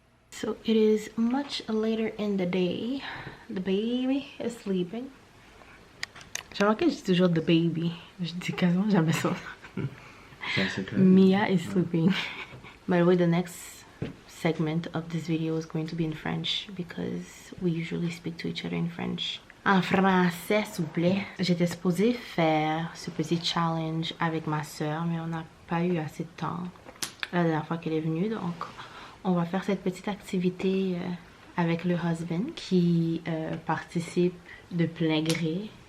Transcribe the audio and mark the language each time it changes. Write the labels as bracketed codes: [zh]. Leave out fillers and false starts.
[en] So it is much later in the day. The baby is sleeping. [fr] J'ai remarqué que je dis toujours [en] the baby. [fr] Je dis quasiment jamais ça. [en] Mia is sleeping. By the way, the next segment of this video is going to be in French because we usually speak to each other in French. [fr] En français, s'il vous plaît. J'étais supposée faire ce petit challenge avec ma soeur, mais on n'a pas eu assez de temps la dernière fois qu'elle est venue. Donc, on va faire cette petite activité avec le husband qui participe de plein gré.